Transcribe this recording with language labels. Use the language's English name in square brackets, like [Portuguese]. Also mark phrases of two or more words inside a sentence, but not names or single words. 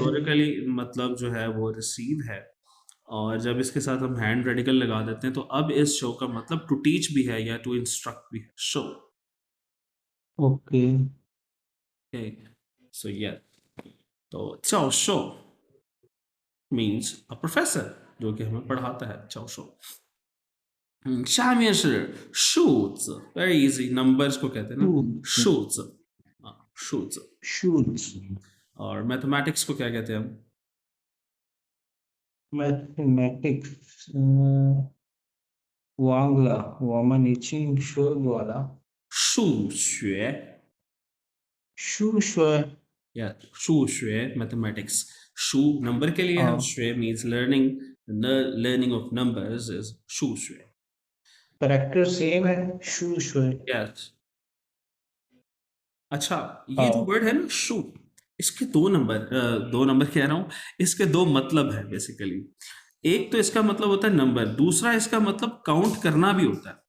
[Hindi] कैटेगोरिकली मतलब जो है वो रिसीव है। और जब इसके साथ हम [English] hand radical [Hindi] लगा देते हैं तो अब इस शो का मतलब [English] to teach [Hindi] भी है या [English] to instruct [Hindi] भी है। [Chinese] शो, [English] Okay. okay, so [Hindi] या, तो 教授 [English] means a professor, [Hindi] जो कि हमें पढ़ाता है, [Chinese] 教授。 [Hindi] 下面是数字 [English] very easy, [Hindi] numbers को कहते हैं ना [Chinese] Shoes. 数字数字। Shoes. [Hindi] और मैथमेटिक्स को क्या कहते हैं हम? [English] Mathematics. [Chinese] 忘了，我们已经说过了。数学数学。 [Hindi] या 数学 mathematics। 数 नंबर के लिए है, 啊 [English] 学 means learning, learning of numbers is 数学। [Hindi] करेक्टर सेम है। शू शू। yes, अच्छा, ये जो हाँ। वर्ड है ना शू, इसके दो नंबर कह रहा हूँ, इसके दो मतलब है बेसिकली। एक तो इसका मतलब होता है नंबर, दूसरा इसका मतलब काउंट करना भी होता है।